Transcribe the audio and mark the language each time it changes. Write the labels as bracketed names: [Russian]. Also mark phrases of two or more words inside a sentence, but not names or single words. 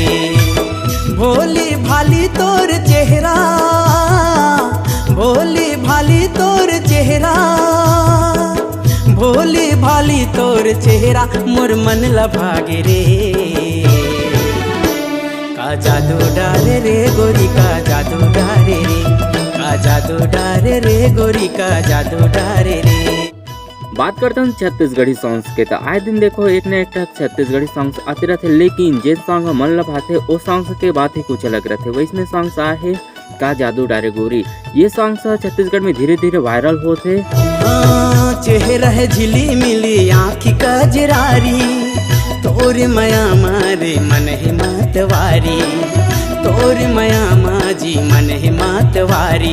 [Chhattisgarhi] भोली भाली तोर चेहरा, भोली भाली तोर चेहरा, भोली भाली तोर चेहरा मोर मन लभागे रे। का जादू डारे रे गोरी का जादू डारे रे, का जादू डारे रे गोरी का जादू डारे रे। बात करते हैं छत्तीसगढ़ी सॉन्ग्स के, तो आए दिन देखो एक न एक छत्तीसगढ़ी सॉन्ग्स आते रहते, लेकिन जिस सॉन्ग मन लभाते वो सॉन्ग्स के बात ही कुछ अलग रहते। वैसने सॉन्ग्स आए है का जादू डारे गोरी। ये सॉन्ग्स छत्तीसगढ़ में धीरे धीरे वायरल होते। चेहरा है झिली मिली आँखी कजरारी, तोर मया मारे मन है मतवारी, तोर मया माजी मन है मतवारी।